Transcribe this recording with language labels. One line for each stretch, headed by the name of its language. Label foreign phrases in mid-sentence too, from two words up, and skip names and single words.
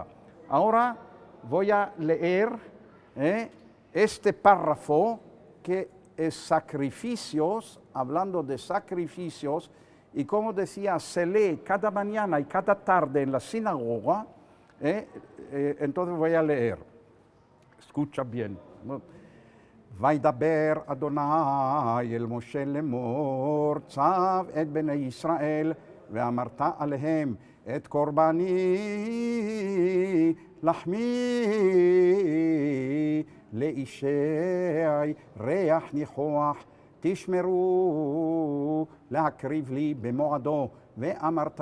Spanish: Ahora voy a leer este párrafo que es sacrificios hablando de sacrificios, y como decía, se lee cada mañana y cada tarde en la sinagoga. Entonces voy a leer. Escucha bien.
Hebrew: וידבר אדוני אל משה לאמור, צב את בני ישראל, ואמרת עליהם את קורבני לחמי לאישי ריח ניחוח, תשמרו להקריב לי במועדו, ואמרת